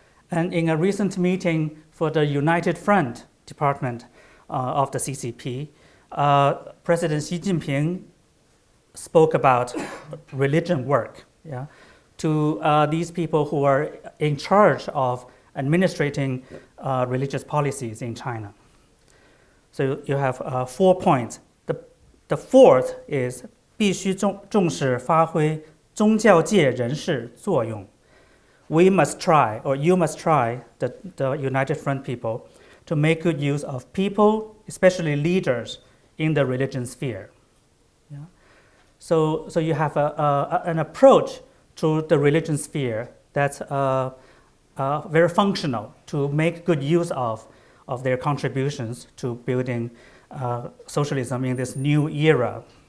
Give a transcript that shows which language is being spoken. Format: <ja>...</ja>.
<en>And in a recent meeting for the United Front department of the CCP, President Xi Jinping spoke about religion work. Yeah? to these people who are in charge of administrating religious policies in China. So you have 4 points. The fourth is</en> <zh>必须重视发挥宗教界人士作用.</zh> <en>We must try, or you must try, the United Front people, to make good use of people, especially leaders, in the religion sphere. Yeah? So you have an approach to the religion sphere that's very functional to make good use of their contributions to building socialism in this new era.</en>